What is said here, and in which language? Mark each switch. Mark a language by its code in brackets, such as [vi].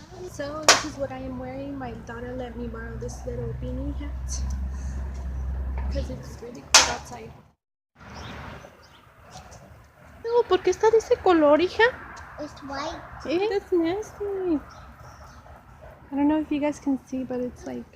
[en] So this is what I am wearing. My daughter let me borrow this little beanie hat because it's really cold outside. [es] No, ¿por qué está de ese color, hija? [en] It's white. That's nasty. I don't know if you guys can see, but it's like